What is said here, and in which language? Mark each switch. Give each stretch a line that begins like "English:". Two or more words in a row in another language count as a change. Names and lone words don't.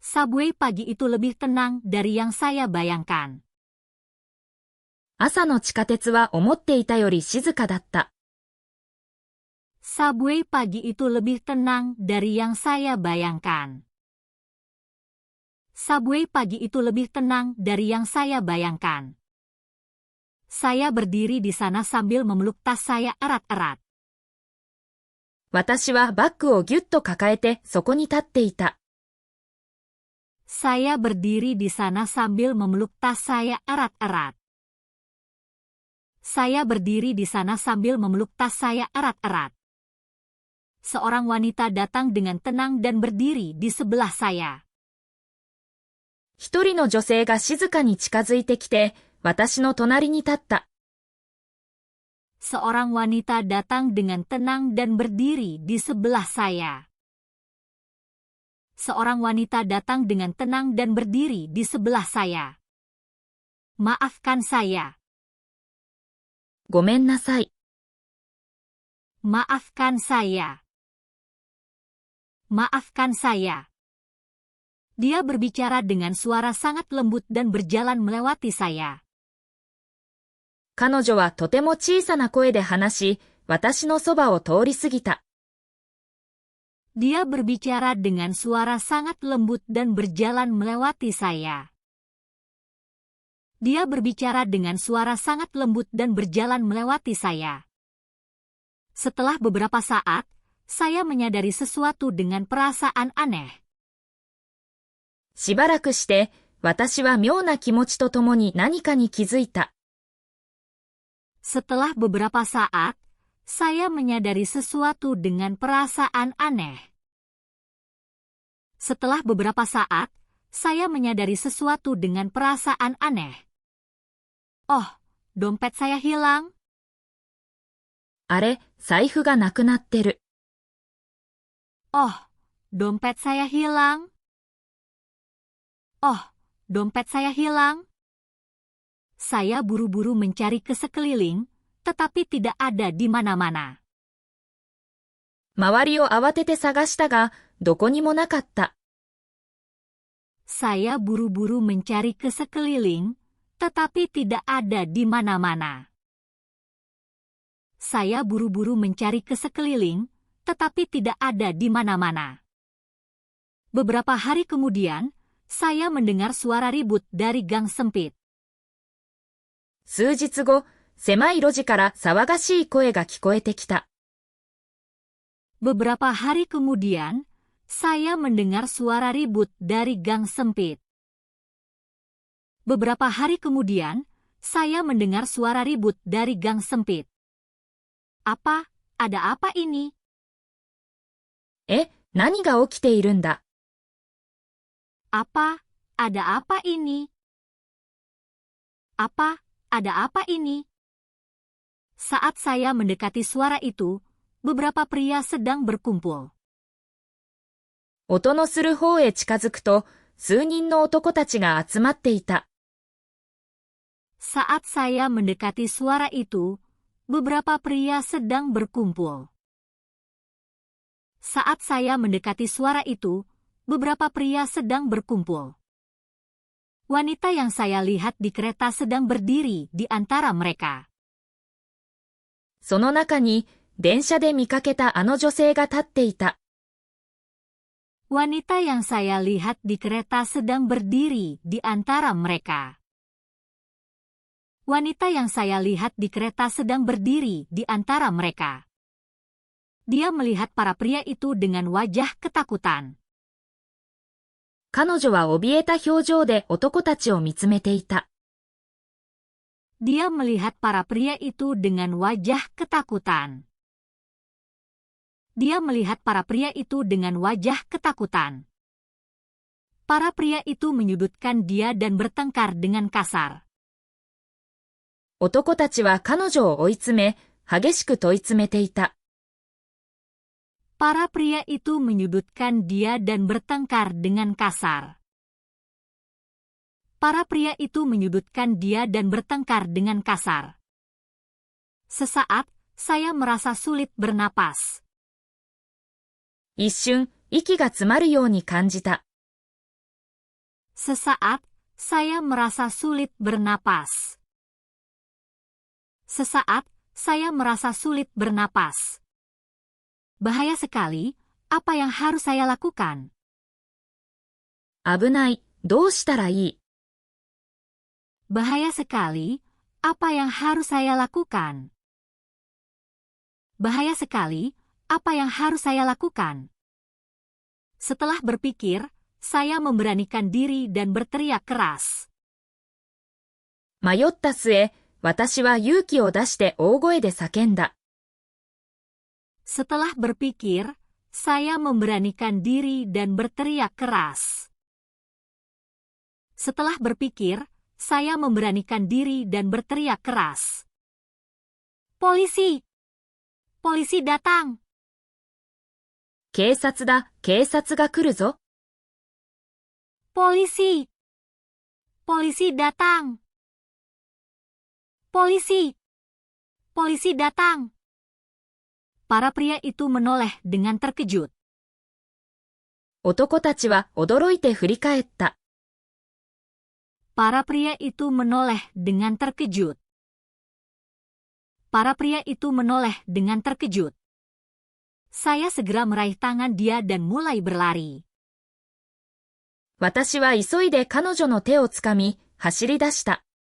Indonesian: Subway pagi itu lebih tenang dari yang saya bayangkan.
Japanese: 朝の地下鉄は思っていたより静かだった。
Indonesian: Subway pagi itu lebih tenang dari yang saya bayangkan. Subway pagi itu lebih tenang dari yang saya bayangkan. Saya berdiri di sana sambil memeluk tas saya erat-erat.
Japanese: 私はバッグをぎゅっと抱えてそこに立っていた。
Indonesian: Saya berdiri di sana sambil memeluk tas saya erat-erat. Saya berdiri di sana sambil memeluk tas saya erat-erat. Seorang wanita datang dengan tenang dan berdiri di sebelah saya.
Japanese: 一人の女性が静かに近づいてきて、私の隣に立った。
Indonesian: Seorang wanita datang dengan tenang dan berdiri di sebelah saya. Seorang wanita datang dengan tenang dan berdiri di sebelah saya. Maafkan saya.
Japanese: ごめんなさい。
Indonesian: Maafkan saya. Maafkan saya. Dia berbicara dengan suara sangat lembut dan berjalan melewati saya.
Japanese: 彼女はとても小さな声で話し、私のそばを通り過ぎた。
Indonesian: Dia berbicara dengan suara sangat lembut dan berjalan melewati saya. Dia berbicara dengan suara sangat lembut dan berjalan melewati saya. Setelah beberapa saat, saya menyadari sesuatu dengan perasaan aneh.
Japanese: しばらくして、私は妙な気持ちとともに何かに気づいた。
Indonesian: Setelah beberapa saat, saya menyadari sesuatu dengan perasaan aneh. Setelah beberapa saat, saya menyadari sesuatu dengan perasaan aneh. Oh, dompet saya hilang.
Japanese: あれ、財布がなくなってる。
Indonesian: Oh, dompet saya hilang. Oh, dompet saya hilang. Saya buru-buru mencari ke sekeliling, tetapi tidak ada di mana-mana.
Japanese: 周りを慌てて探したが、どこにもなかった。
Indonesian: Saya buru-buru mencari ke sekeliling, tetapi tidak ada di mana-mana. Saya buru-buru mencari ke sekeliling, tetapi tidak ada di mana-mana. Beberapa hari kemudian, saya mendengar suara ribut dari gang sempit.
Japanese: 数日後、狭い路地から騒がしい声が聞こえてきた。
Indonesian: Beberapa hari kemudian, saya mendengar suara ribut dari gang sempit. Beberapa hari kemudian, saya mendengar suara ribut dari gang sempit. Apa? Ada apa ini?
Japanese: 何が起きているんだ。
Indonesian: Apa? Ada apa ini? Apa? Ada apa ini? Saat saya mendekati suara itu, beberapa pria sedang berkumpul.
Japanese: 音のする方へ近づくと、数人の男たちが集まっていた。
Indonesian: Saat saya mendekati suara itu, beberapa pria sedang berkumpul. Saat saya mendekati suara itu, beberapa pria sedang berkumpul. Wanita yang saya lihat di kereta sedang berdiri di antara mereka.
Japanese: その中に、電車で見かけたあの女性が立っていた。
Indonesian: Wanita yang saya lihat di kereta sedang berdiri di antara mereka. Wanita yang saya lihat di kereta sedang berdiri di antara mereka. Dia melihat para pria itu dengan wajah ketakutan.
Japanese: 彼女は怯えた表情で男たちを見つめていた。
Indonesian: Dia melihat para pria itu dengan wajah ketakutan. Dia melihat para pria itu dengan wajah ketakutan. Para pria itu menyudutkan dia dan bertengkar dengan kasar.
Japanese: 男たちは彼女を追い詰め、激しく問い詰めていた。
Indonesian: Para pria itu menyudutkan dia dan bertengkar dengan kasar. Para pria itu menyudutkan dia dan bertengkar dengan kasar. Sesaat, saya merasa sulit bernapas.
Japanese: 一瞬、息が詰まるように感じた。
Indonesian: Sesaat, saya merasa sulit bernapas. Sesaat, saya merasa sulit bernapas. Bahaya sekali, apa yang harus saya lakukan?
Japanese: 危ない、どうしたらいい？
Indonesian: Bahaya sekali, apa yang harus saya lakukan? Bahaya sekali, apa yang harus saya lakukan? Setelah berpikir, saya memberanikan diri dan berteriak keras.
Japanese: 迷った末、私は勇気を出して大声で叫んだ。
Indonesian: Setelah berpikir, saya memberanikan diri dan berteriak keras. Setelah berpikir, saya memberanikan diri dan berteriak keras. Polisi! Polisi datang!
Japanese: 警察だ、警察が来るぞ。
Indonesian: Polisi! Polisi datang! Polisi! Polisi datang! Para pria itu menoleh dengan terkejut.
Japanese: 男たちは驚いて振り返った。
Indonesian: Para pria itu menoleh dengan terkejut. Para pria itu menoleh dengan terkejut. Saya segera meraih tangan dia dan mulai berlari.
Japanese: 私は急いで彼女の手をつかみ、走り出した。